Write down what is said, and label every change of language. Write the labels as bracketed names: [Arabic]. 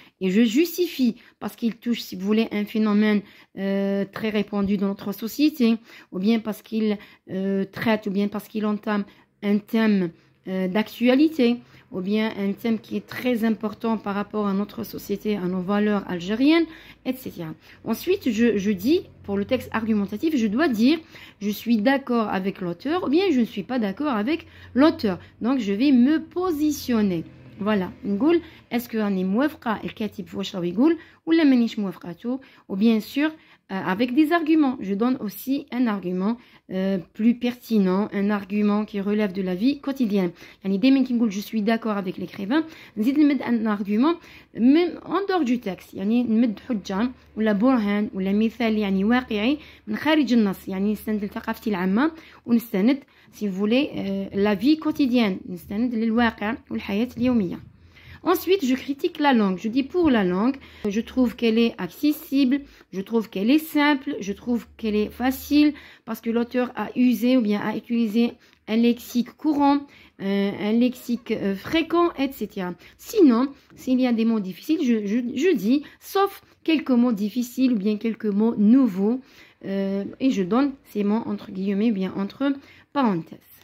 [French] Et je justifie parce qu'il touche, si vous voulez, un phénomène très répandu dans notre société, ou bien parce qu'il traite, ou bien parce qu'il entame un thème d'actualité, ou bien un thème qui est très important par rapport à notre société, à nos valeurs algériennes, etc. Ensuite, je dis, pour le texte argumentatif, je dois dire, je suis d'accord avec l'auteur, ou bien je ne suis pas d'accord avec l'auteur. Donc, je vais me positionner. [Arabic] Voilà, نقول [French] est-ce que [Arabic] أنا موافقة الكاتب في واش راه يقول ولا مانيش موافقاته, [French] ou bien sûr avec des arguments. Je donne aussi un argument plus pertinent, un argument qui relève de la vie quotidienne. [Arabic] يعني دايما كي نقول [French] je suis d'accord avec l'écrivain, [Arabic] نزيد نمد [French] un argument même en dehors du texte, [Arabic] يعني نمد حجة ولا برهان ولا مثال يعني واقعي من خارج النص, يعني نستند لثقافتي العامة ونستند [French] si vous voulez la vie quotidienne, [Arabic] نستند للواقع والحياة اليومية. [French] Ensuite, je critique la langue. Je dis pour la langue, je trouve qu'elle est accessible, je trouve qu'elle est simple, je trouve qu'elle est facile parce que l'auteur a usé ou bien a utilisé un lexique courant, un lexique fréquent, etc. Sinon, s'il y a des mots difficiles, je dis, sauf quelques mots difficiles ou bien quelques mots nouveaux, et je donne ces mots entre guillemets, bien entre parenthèses.